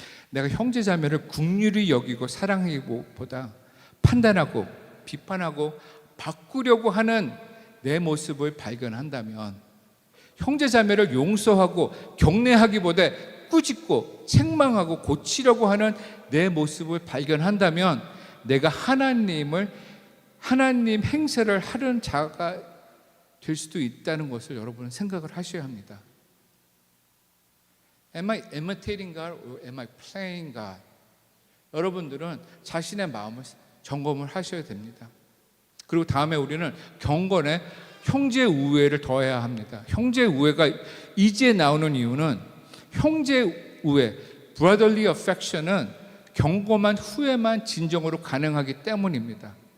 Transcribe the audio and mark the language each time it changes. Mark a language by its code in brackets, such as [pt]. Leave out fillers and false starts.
[ko] 내가 형제 자매를 긍휼히 여기고 사랑하기보다 판단하고 비판하고 바꾸려고 하는 내 모습을 발견한다면, 형제 자매를 용서하고 격려하기보다 꾸짖고 책망하고 고치려고 하는 내 모습을 발견한다면 내가 하나님 행세를 하는 자가 될 수도 있다는 것을 여러분은 생각을 하셔야 합니다. [en] Am I imitating God or am I playing God? [ko] 여러분들은 자신의 마음을 점검을 하셔야 됩니다. 그리고 다음에 우리는 경건에 형제 우애를 더해야 합니다. 형제 우애가 이제 나오는 이유는 형제 우애, [en] brotherly affection [ko] 은 경건한 후에만 진정으로 가능하기 때문입니다.